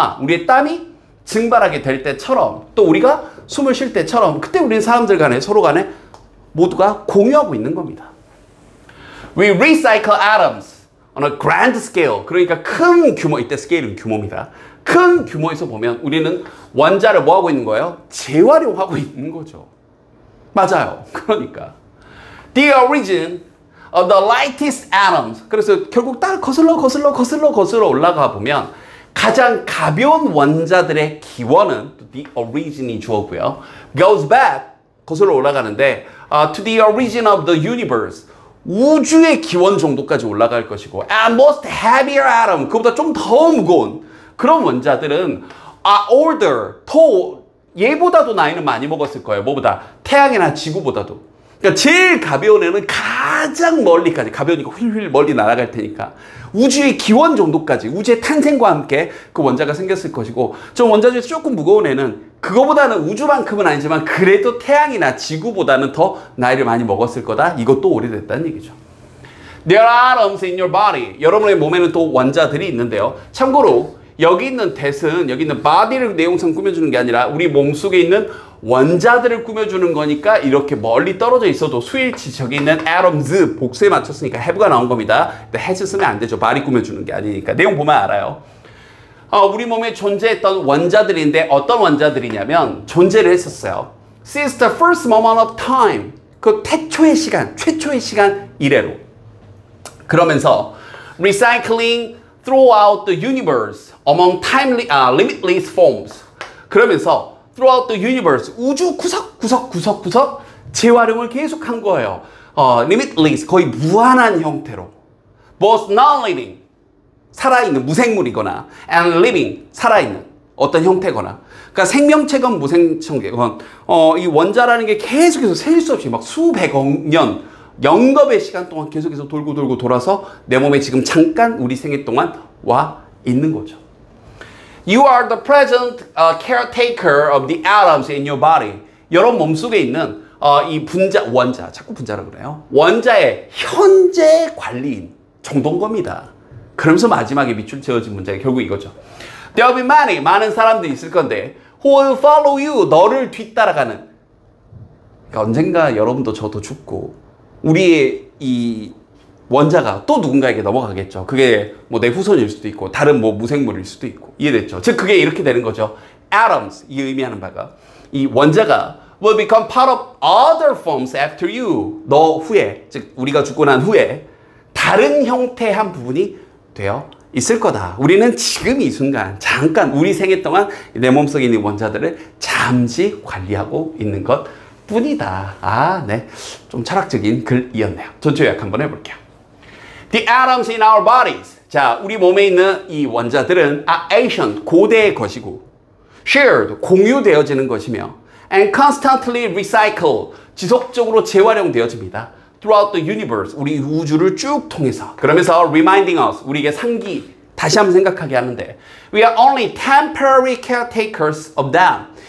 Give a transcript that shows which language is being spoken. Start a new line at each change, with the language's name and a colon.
Korean: 우리의 땀이 증발하게 될 때처럼 또 우리가 숨을 쉴 때처럼 그때 우리는 사람들 간에 서로 간에 모두가 공유하고 있는 겁니다.
English: We recycle atoms on a grand scale.
Korean: 그러니까 큰 규모, 이때 스케일은 규모입니다. 큰 규모에서 보면 우리는 원자를 뭐 하고 있는 거예요? 재활용하고 있는 거죠. 맞아요.
English: 그러니까 the origin of the lightest atoms.
Korean: 그래서 결국 딱 거슬러 올라가 보면 가장 가벼운 원자들의 기원은 the origin이 주어고요.
English: goes back
Korean: 거슬러 올라가는데
English: to the origin of the universe.
Korean: 우주의 기원 정도까지 올라갈 것이고
English: and most heavier atom.
Korean: 그보다 좀 더 무거운 그런 원자들은 older. 더 얘보다도 나이는 많이 먹었을 거예요. 뭐보다? 태양이나 지구보다도. 그러니까 제일 가벼운 애는 가장 멀리까지 가벼우니까 휠휠 멀리 날아갈 테니까 우주의 기원 정도까지 우주의 탄생과 함께 그 원자가 생겼을 것이고 좀 원자 중에서 조금 무거운 애는 그거보다는 우주만큼은 아니지만 그래도 태양이나 지구보다는 더 나이를 많이 먹었을 거다. 이것도 오래됐다는 얘기죠.
English: There are atoms in your body.
Korean: 여러분의 몸에는 또 원자들이 있는데요. 참고로 여기 있는 that은 여기 있는 body를 내용상 꾸며주는 게 아니라 우리 몸속에 있는 원자들을 꾸며주는 거니까 이렇게 멀리 떨어져 있어도 수일치 저기 있는 atoms 복수에 맞췄으니까 have가 나온 겁니다. 근데 has 쓰면 안 되죠. body 꾸며주는 게 아니니까. 내용 보면 알아요. 우리 몸에 존재했던 원자들인데 어떤 원자들이냐면 존재를 했었어요.
English: Since the first moment of time.
Korean: 그 태초의 시간, 최초의 시간 이래로.
English: 그러면서 recycling throughout the universe among limitless forms.
Korean: 그러면서
English: throughout the universe
Korean: 우주 구석 재활용을 계속한 거예요. limitless 거의 무한한 형태로.
English: both non-living
Korean: 살아있는 무생물이거나
English: and living
Korean: 살아있는 어떤 형태거나. 그러니까 생명체건 무생명체건 이 원자라는 게 계속해서 셀 수 없이 막 수백억 년 영겁의 시간 동안 계속해서 돌고 돌아서 내 몸에 지금 잠깐 우리 생애 동안 와 있는 거죠.
English: You are the present caretaker of the atoms in your body.
Korean: 여러분 몸속에 있는 이 원자, 자꾸 분자라고 그래요. 원자의 현재 관리인 정도인 겁니다. 그러면서 마지막에 밑줄 지어진 문제가 결국 이거죠.
English: There will be many,
Korean: 많은 사람들이 있을 건데
English: who will follow you,
Korean: 너를 뒤따라가는. 그러니까 언젠가 여러분도 저도 죽고 우리의 이 원자가 또 누군가에게 넘어가겠죠. 그게 뭐 내 후손일 수도 있고 다른 뭐 무생물일 수도 있고. 이해됐죠? 즉 그게 이렇게 되는 거죠.
English: Atoms,
Korean: 이 의미하는 바가 이 원자가
English: will become part of other forms after you.
Korean: 너 후에, 즉 우리가 죽고 난 후에 다른 형태의 한 부분이 되어 있을 거다. 우리는 지금 이 순간 잠깐 우리 생애 동안 내 몸속에 있는 원자들을 잠시 관리하고 있는 것 뿐이다. 네. 좀 철학적인 글이었네요. 전체 요약 한번 해볼게요.
English: The atoms in our bodies.
Korean: 자, 우리 몸에 있는 이 원자들은 ancient, 고대의 것이고 shared, 공유되어지는 것이며
English: and constantly recycled,
Korean: 지속적으로 재활용되어집니다.
English: throughout the universe,
Korean: 우리 우주를 쭉 통해서.
English: 그러면서 reminding us,
Korean: 우리에게 다시 한번 생각하게 하는데
English: we are only temporary caretakers of them.